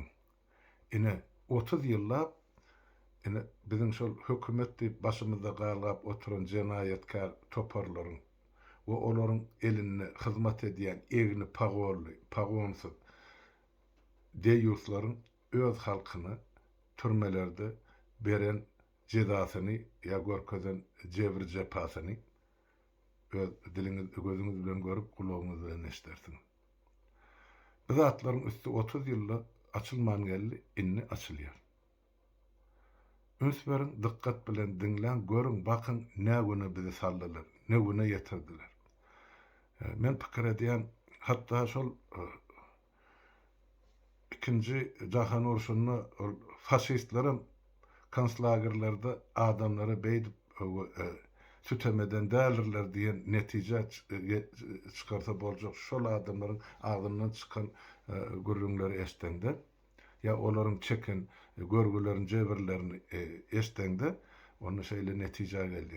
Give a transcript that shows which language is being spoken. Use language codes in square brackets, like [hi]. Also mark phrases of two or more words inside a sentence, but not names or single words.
[tk] Ine 30 ýyllap biziň şol hökümet diýip başymyzda galap oturan jenaýetkar toparlaryň we olaryň eline hyzmat edýän egni pagonsuz deýuslaryň öz halkyny türmelerde beren jezasyny ýa görkezen jebir jepasyny öz diliňiz gözüňiz bilen görüp kulagyňyz bilen eşdersiňiz. Bu zatlaryň üstü 30 ýylla açylman geldi, inni açylýar. Öňsüň dikkat bilen dinlen, görün, bakın näme bizi sallalar, näme ýetirdiler. Men pikir edýän, hatta şol ikinci Jahan Uruşuny faşistlerim konslagerlerde adamları beýdip sütemeden dälirler diýen netije çykarsa boljak şol adamlaryň agdymdan çykan gürrüňleri eşdeňde ya olaryň çeken görgülerini jebirlerini eşdeňde onu şeýle netije geldi.